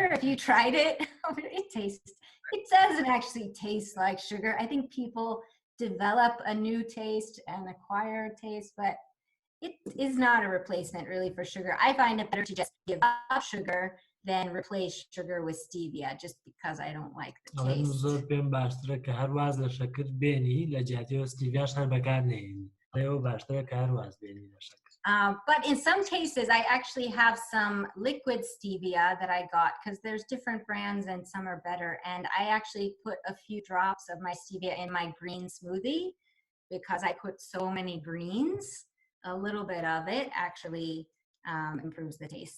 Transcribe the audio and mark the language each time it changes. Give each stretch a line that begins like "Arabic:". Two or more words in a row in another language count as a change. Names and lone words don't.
English: If you tried it, it doesn't actually taste like sugar. I think people develop a new taste and acquire a taste, but it is not a replacement really for sugar. I find it better to just give up sugar than replace sugar with stevia just because I don't like the
Central Kurdish: ئەڵێن
English: taste.
Central Kurdish: زۆر پێم باشترە کە هەر واز لە شەکر بێنی لە جیاتیەوە ستیڤیاش هەر بەکار نێنی ئەوە باشترە کە هەر واز بێنی لە شەکر.
English: But in some cases, I actually have some liquid stevia that I got because there's different brands and some are better. And I actually put a few drops of my stevia in my green smoothie because I put so many greens. A little bit of it actually improves the taste.